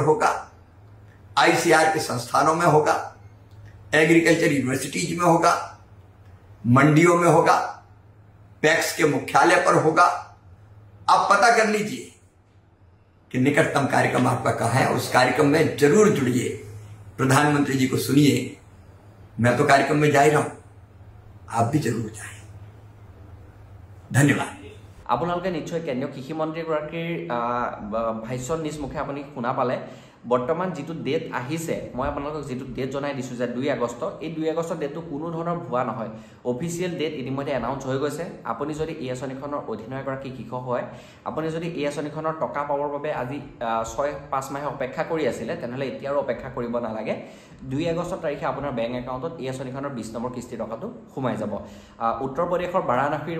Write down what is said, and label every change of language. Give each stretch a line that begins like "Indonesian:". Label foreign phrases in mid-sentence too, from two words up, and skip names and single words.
Hindi: होगा आईसीआर के संस्थानों में होगा एग्रीकल्चर यूनिवर्सिटीज में होगा मंडियों में होगा पैक्स के मुख्यालय पर होगा आप पता कर लीजिए कि निकटतम कार्यक्रम आपका कहां है उस कार्यक्रम में जरूर जुड़िए प्रधानमंत्री जी को सुनिए मैं तो कार्यक्रम में जा ही रहा हूं आप भी जरूर जाएं धन्यवाद
Assamese: আপোনালোকে নিশ্চয় কেন্দ্ৰীয় কৃষি মন্ত্ৰী গৰাকীৰ ভাষণ নিজ মুখে আপুনি শুনা পালে বৰ্তমান যেটো ডেট আহিছে মই আপোনালোকক যেটো ডেট জনাই দিছো যে 2 আগষ্ট এই 2 আগষ্ট ডেটটো কোনো ধৰণৰ ভুৱা নহয়
English: official date
Assamese: ইতিমধ্যে এনাউন্স হৈ গৈছে আপুনি যদি এই আঁচনিখনৰ অধীনৰ এগৰাকী কৃষক হয় আপুনি যদি এই আঁচনিখনৰ টকা পাবৰ বাবে আজি 6-5 মাহ অপেক্ষা কৰি আছিল তেনেহলে এতিয়া আৰু অপেক্ষা কৰিব নালাগে 2 আগষ্ট তাৰিখে আপোনাৰ বেংক একাউণ্টত এই আঁচনিখনৰ 20 নম্বৰ কিস্তি টকাটো সোমাই যাব উত্তৰ প্ৰদেশৰ বাৰাণসীৰ